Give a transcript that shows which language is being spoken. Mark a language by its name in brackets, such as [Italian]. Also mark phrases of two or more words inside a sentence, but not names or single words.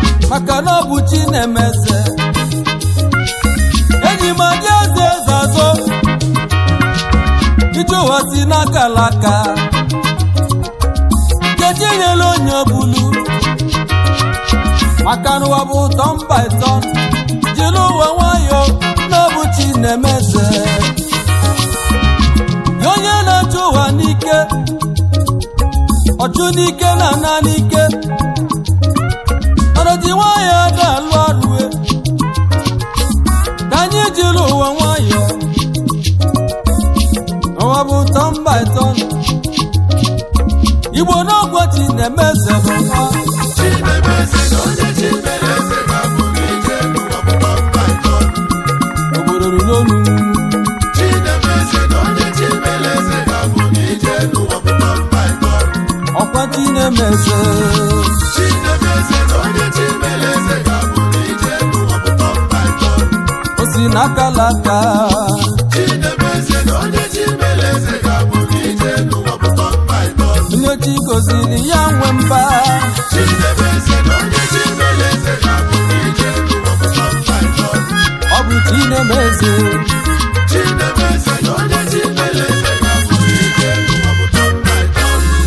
[Igbo] Maka na ọ bụ chi na-eme eze. Enyi m adị eze eze azọ. Ije ụwa si n'aka laka. Nkechi nyela onye ọbụlu. Maka na ụwa bụ [English] turn by turn. [Igbo] Jiri ụwa nwayọ, na ọ bụ chi na-eme eze. Nye onye na-achụ ụwa n'ike, ọ chụ n'ike na ana n'ike. Mana ji nwayọ ada alụ ọrụ e. Ka anyị jiri ụwa nwayọ. Ụwa bụ [English] turn by turn. [Igbo] Igbo n'ọgwọ chi na-eme eze n'ụwa. Chi na-eme eze na onye chi mere eze ga-abụ n'ije n'ụwa bụ [English] turn by turn. [Igbo] Obodo ruru olu. Chi na-eme eze na onye chi mere eze ga-abụ n'ije n'ụwa bụ [English] turn by turn. [Igbo] Ọkwa chi na-eme eze. Chi na-eme eze na onye chi mere eze ga-abụ n'ije n'ụwa bụ [English] turn by turn. [Igbo] O si n'aka laka. Chi na-eme eze na onye chi mere eze ga-abụ n'ije n'ụwa bụ [English] turn by turn. [Igbo] Onye chi goziri ya nwe mba. Chi na-eme eze na onye chi mere eze ga-abụ n'ije n'ụwa bụ [English] turn by turn. [Igbo] Ọ bụ chi na-eme eze. Chi na-eme eze na onye chi mere eze ga-abụ n'ije n'ụwa bụ [English] turn by turn.